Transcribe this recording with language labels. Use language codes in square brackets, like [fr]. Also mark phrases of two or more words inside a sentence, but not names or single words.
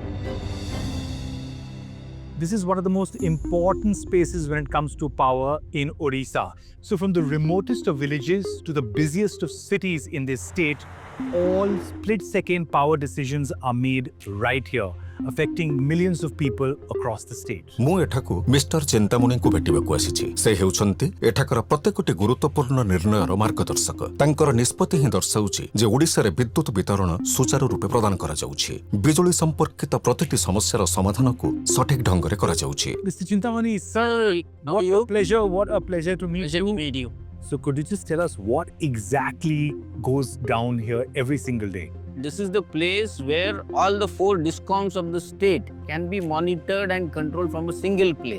[en] This is one of the most important spaces when it comes to power in Odisha. So from the remotest of villages to the busiest of cities in this state, all split-second power decisions are made right here, affecting millions of people across the state. [or] ମୁଁ ଏଠାକୁ ମିଷ୍ଟର ଚିନ୍ତାମଣି କୁ ଭେଟିବାକୁ ଆସିଛି। ସେ ହେଉଛନ୍ତି ଏଠାକର ପ୍ରତ୍ୟେକଟି ଗୁରୁତ୍ୱପୂର୍ଣ୍ଣ ନିର୍ଣ୍ଣୟର ମାର୍ଗଦର୍ଶକ। ତାଙ୍କର ନିଷ୍ପତ୍ତି ହିଁ ଦର୍ଶାଉଛି ଯେ ଓଡ଼ିଶା ରେ ବିଦ୍ୟୁତ ବିତରଣ ସୁଚାରୁ ରୂପେ ପ୍ରଦାନ କରା ଯାଉଛି। ବିଜୁଳି ସମ୍ପର୍କିତ ପ୍ରତିଟି ସମସ୍ୟାର ସମାଧାନ କୁ ସଠିକ ଢଙ୍ଗ ରେ କରା ଯାଉଛି। [en] Mr. Chintamani, sir, what a pleasure to meet you. So could you just tell us what exactly goes down here every single day? This is the place where all the 4 DISCOMs of the state can be monitored and controlled from a single place.